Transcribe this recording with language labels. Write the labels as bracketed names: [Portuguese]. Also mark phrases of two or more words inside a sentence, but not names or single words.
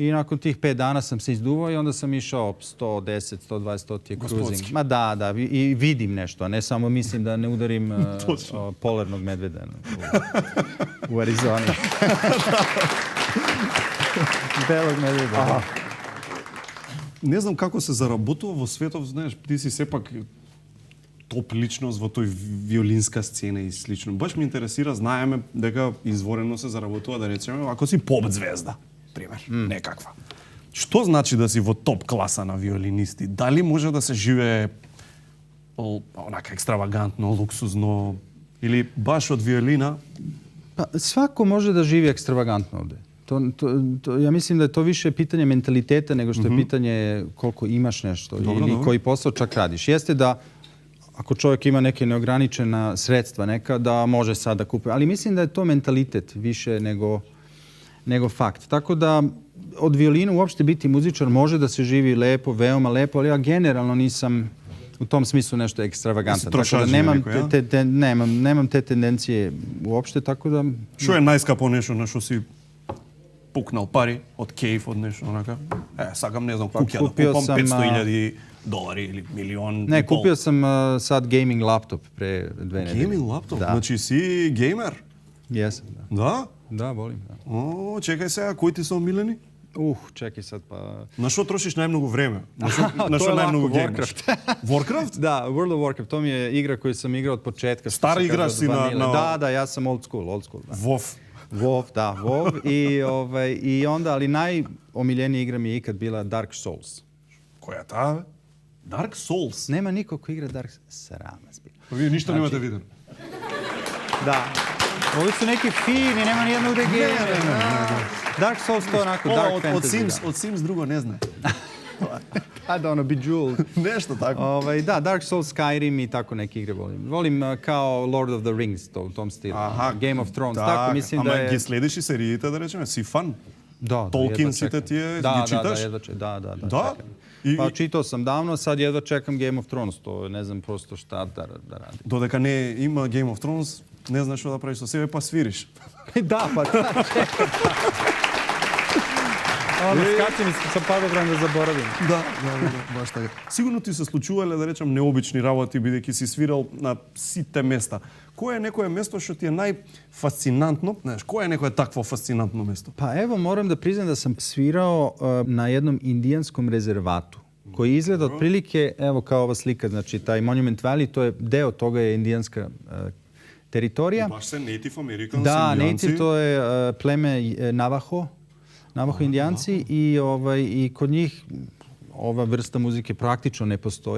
[Serbian] I nakon tih 5 dana sam se izduvao i onda sam išao 110, 120, 100 cruising. Ma da, i vidim nešto, a ne samo mislim da ne udarim polarnog medveda u Arizoni. Belog medveda. Aha. [Macedonian] Не знам како се заработува во светов, знаеш, ти си сепак топ личност во тој виолинска сцена и слично. Баш ме интересира, знаеме дека изворено се заработува, да речеме, ако си поп звезда, пример, некаква. Што значи да си во топ класа на виолинисти? Дали може да се живее онака екстравагантно, луксузно, или баш од виолина? [Serbian] Pa, svako može da živi ekstravagantno ovde. Ja mislim da je to više pitanje mentaliteta nego što je pitanje koliko imaš nešto ili koji posao čak radiš. Jeste da ako čovjek ima neke neograničena sredstva neka, da može sad da kupi. Ali mislim da je to mentalitet više nego fakt. Tako da od violina uopšte biti muzičar može da se živi lepo, veoma lepo, ali ja generalno nisam u tom smislu nešto ekstravagantan. Tako da nemam te tendencije uopšte, tako da... [Macedonian] Што е најскапо нешто на што си пукнал пари од кейф, од нешто онака? Сакам, не знам, куќа да купам $500,000 или милион. Не, [Serbian] купio sam sad [English] gaming laptop [Serbian] pre 2 nedelje. [English] Gaming laptop? [Macedonian] Значи си геймер? [Serbian] Jesam, da. [Macedonian] Да? [Serbian] Da, volim. Da. [Macedonian] О, чекај сега, кои ти се омилени? [Serbian] Čekaj sad pa... [Macedonian] На што трошиш најмногу време? На што најмногу геймаш? Warcraft? [Serbian] Da, World of Warcraft. To mi je igra koju sam igrao od početka. Stari igrač si na... Da, ja sam [English] old school. [Serbian] Da. WoW. WoW. I onda, ali najomiljenija igra mi je ikad bila Dark Souls. Koja ta? Dark Souls? Nema niko ko igra Dark Souls. Srama zbira. Pa vi ništa nemate vidim. Da. Ovi su neki fini, nema nijednog da je Dark Souls to onako, [English] dark fantasy. [Serbian] Od Sims drugo ne zna. Da, Bejeweled. Nešto tako. Da, Dark Souls, Skyrim i tako neke igre volim. Volim kao Lord of the Rings, u tom stilu. Game of Thrones, tako mislim da je... [Macedonian] Ама ги следиш и сериите, да речеме, си фан? [Serbian] Da, [Macedonian] Tolkien сите тие ги читаш? [Serbian] Da. Pa čitao sam davno, sad jedva čekam Game of Thrones, to ne znam prosto šta da radim. [Macedonian] Dodека не има Game of Thrones, не знаеш што да правиш со себе, па свириш. [Serbian] Da, pa da, čekam. Skače mi sa padobran da zaboravim. [Macedonian] Да, баш така. Сигурно ти се случувале, да речам, необични работи, бидејќи си свирал на сите места. Кое е некое место што ти е најфасцинантно? Знаеш, кое е некое такво фасцинантно место? [Serbian] Pa evo, moram da priznam da sam svirao na jednom indijanskom rezervatu koji izgleda otprilike, evo kao ova slika, znači taj Monument Valley, to je deo toga je indijanska teritorija. Baš se [English] Native Americans, [Serbian] da, indijanci. Native to je pleme Navajo indijanci i kod njih ova vrsta muzike praktično ne postoji.